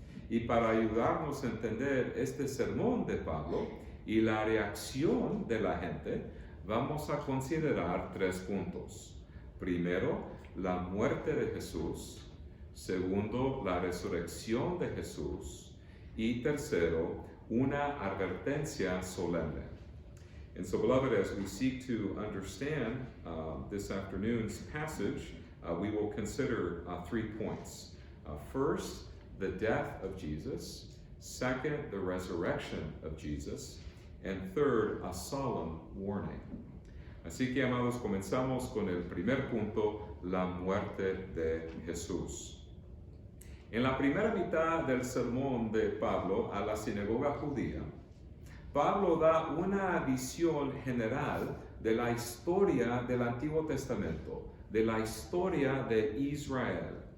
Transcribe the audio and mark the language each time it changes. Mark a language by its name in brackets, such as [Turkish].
[Spanish] Y para ayudarnos a entender este sermón de Pablo y la reacción de la gente, vamos a considerar 3 puntos. Primero, la muerte de Jesús. Segundo, la resurrección de Jesús. Y tercero, una advertencia solemne. [English] And so, beloved, as we seek to understand this afternoon's passage, we will consider 3 points. First, the death of Jesus. Second, the resurrection of Jesus. And third, a solemn warning. [Spanish] Así que, amados, comenzamos con el primer punto, la muerte de Jesús. En la primera mitad del sermón de Pablo a la sinagoga judía, Pablo da una visión general de la historia del Antiguo Testamento, de la historia de Israel.